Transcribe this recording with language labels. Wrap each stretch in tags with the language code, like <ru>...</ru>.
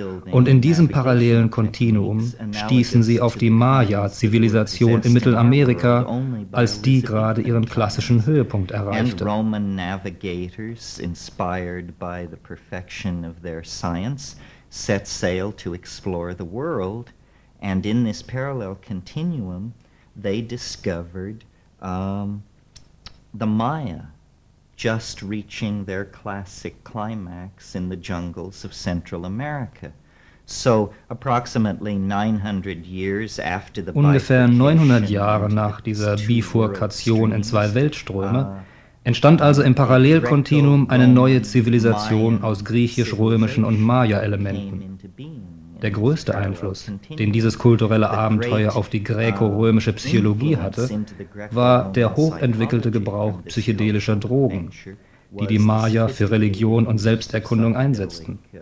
<de>Und in diesem parallelen Kontinuum stießen sie auf die Maya-Zivilisation in Mittelamerika, als die gerade ihren klassischen Höhepunkt erreichte. Und</de> <en>Roman Navigators, inspired by the perfection of their science, set sail to explore the world. And in this parallel continuum, they discovered the Maya, just reaching their classic climax in the jungles of Central America. So approximately 900 years after the</en> <de>ungefähr 900 Jahre nach dieser Bifurkation in zwei Weltströme entstand also im Parallelkontinuum eine neue Zivilisation aus griechisch-römischen und Maya-Elementen. Der größte Einfluss, den dieses kulturelle Abenteuer auf die gräko-römische Psychologie hatte, war der hochentwickelte Gebrauch psychedelischer Drogen, die die Maya für Religion und Selbsterkundung einsetzten.</de>